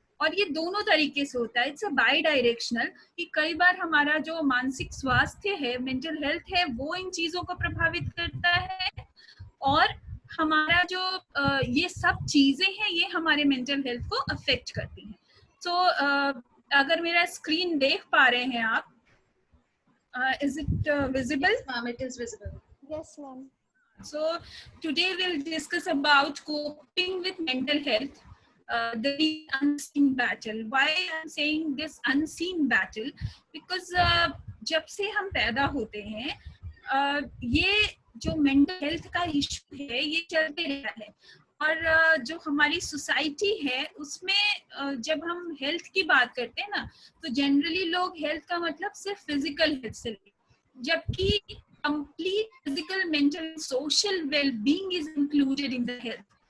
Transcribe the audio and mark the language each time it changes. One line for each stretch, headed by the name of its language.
Hindi: और ये दोनों तरीके से होता है.
English: it's a bidirectional,
Hindi: कि कई बार हमारा जो मानसिक स्वास्थ्य है, मेंटल हेल्थ है, वो इन चीजों को प्रभावित करता है, और हमारा जो ये सब चीजें हैं ये हमारे मेंटल हेल्थ को अफेक्ट करती हैं. सो अगर मेरा स्क्रीन देख पा रहे हैं आप,
English: is it visible? Yes ma'am, it is visible. Yes ma'am. So today we'll discuss about coping with mental health, the unseen battle. Why I'm saying this unseen battle?
Hindi: Because जब से हम पैदा होते हैं ये जो मेंटल हेल्थ का issue है ये चलते रहता है, और जो हमारी सोसाइटी है उसमें जब हम हेल्थ की बात करते हैं ना, तो जनरली लोग हेल्थ का मतलब सिर्फ फिजिकल हेल्थ से लेते हैं, जबकि
English: Complete physical, mental, social wellbeing is included in the health.